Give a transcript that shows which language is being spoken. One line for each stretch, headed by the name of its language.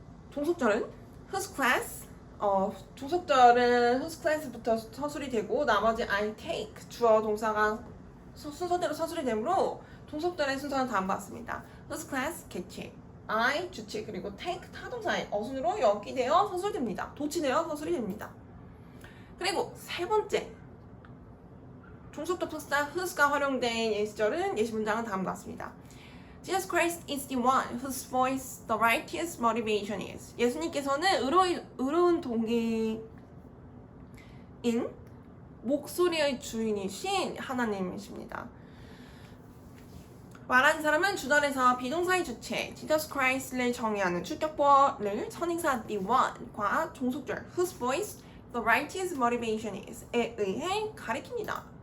Korean: 종속절은
English: whose class
Korean: 종속절은 whose class부터 서술이 되고 나머지
English: I take
Korean: 주어 동사가 순서대로 서술이 되므로 종속절의 순서는 다음과 같습니다. whose class 객체, I 주체, 그리고 take 타동사의 어순으로 연기되어 서술됩니다. 도치되어 서술이 됩니다. 그리고 세 번째 종속 접속사 whose가 활용된 예시절은 예시 문장은 다음과 같습니다.
English: Jesus Christ is the one whose voice the righteous motivation is.
Korean: 예수님께서는 의로운 동기인 목소리의 주인이신 하나님이십니다. 말하는 사람은 주절에서 비동사의 주체 Jesus Christ를 정의하는 출격보를 선행사 the one과 종속절
English: whose voice the righteous motivation is
Korean: 에 의해 가리킵니다.